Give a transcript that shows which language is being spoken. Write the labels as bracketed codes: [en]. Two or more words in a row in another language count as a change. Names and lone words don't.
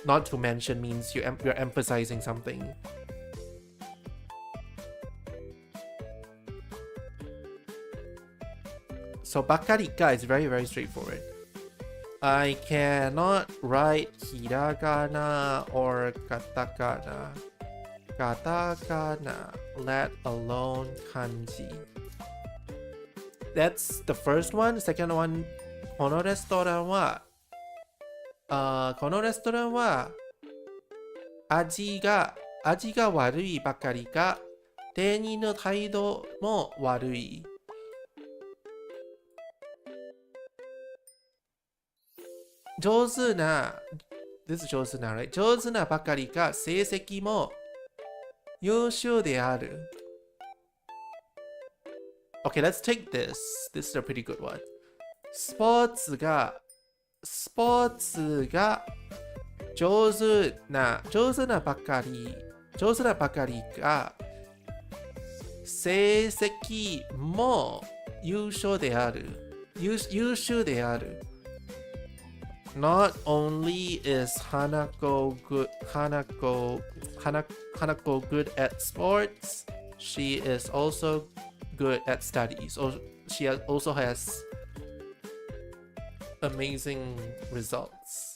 [en] Not to mention means you're emphasizing something. So bakarika is very, very straightforward. I cannot write hiragana or katakana. Katakana, let alone kanji. That's the first one. Second one, [ja] このレストランは味が悪いばかりか、店員の態度も悪い。 [en] 上手な This is 上手な right? [ja] 上手なばかりか、成績も優秀である。 [en] Okay, let's take this. This is a pretty good one. [ja] スポーツが上手なばかりが、成績も優秀である。 [en] Not only is Hanako good at sports, she is also good at studies. She also has amazing results.